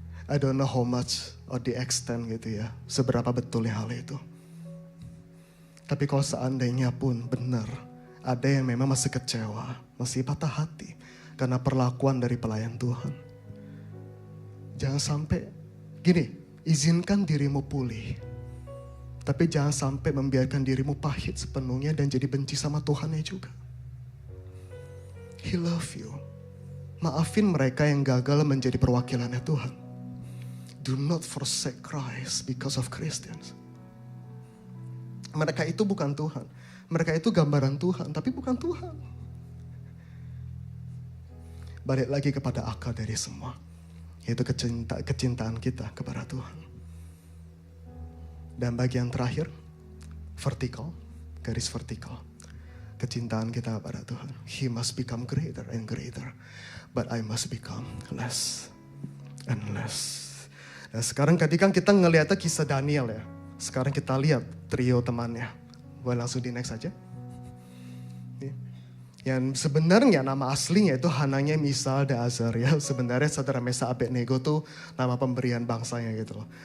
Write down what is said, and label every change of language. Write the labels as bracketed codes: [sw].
[en] I don't know how much or the extent [id] gitu ya. Seberapa betulnya hal itu. Tapi kalau seandainya pun benar. Ada yang memang masih kecewa. Masih patah hati. Karena perlakuan dari pelayan Tuhan. Jangan sampai. Gini. Izinkan dirimu pulih. Tapi jangan sampai membiarkan dirimu pahit sepenuhnya. Dan jadi benci sama Tuhannya juga. [en] He love you. [id] Maafin mereka yang gagal menjadi perwakilannya Tuhan. [en] Do not forsake Christ because of Christians. [id] Mereka itu bukan Tuhan. Mereka itu gambaran Tuhan, tapi bukan Tuhan. Balik lagi kepada akal dari semua. Yaitu kecintaan kita kepada Tuhan. Dan bagian terakhir, vertikal, garis vertikal. Kecintaan kita kepada Tuhan. [en] He must become greater and greater. But I must become less and less. [id] Dan sekarang ketika kita ngeliatnya kisah Daniel ya. Sekarang kita lihat trio temannya. Boleh langsung di next aja. Yang sebenarnya nama aslinya itu Hananya, Misal, dan Azaria. Sebenarnya saudara Mesa Abednego tuh nama pemberian bangsanya gitu loh.